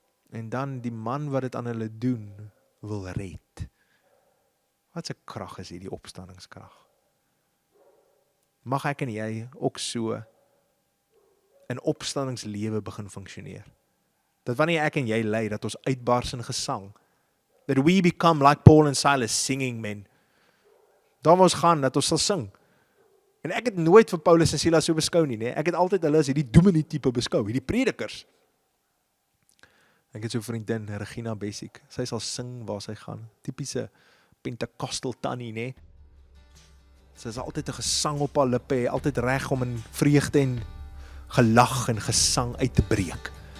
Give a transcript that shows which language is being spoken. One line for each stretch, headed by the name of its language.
Afrikaans: En dan die man wat dit aan hulle doen, wil red. Wat 'n krag is hierdie opstandingskrag. Mag ek en jy ook so in opstandingslewe begin funksioneer. Dat wanneer ek en jy ly, dat ons uitbars in gesang.
English: That we become like Paul and Silas, singing men.
Afrikaans: Daar waar ons gaan, dat ons sal sing. En ek het nooit vir Paulus en Silas so beskou nie. Ek het altyd hulle as hierdie dominee tipe beskou, hierdie predikers. Ek het so 'n vriendin, Regina Bessiek. Sy sal sing waar sy gaan. Tipiese Pentecostal tannie, né? Sy is altyd 'n gesang op haar lippe, altyd reg om in vreugde en gelag en gesang uit te breek.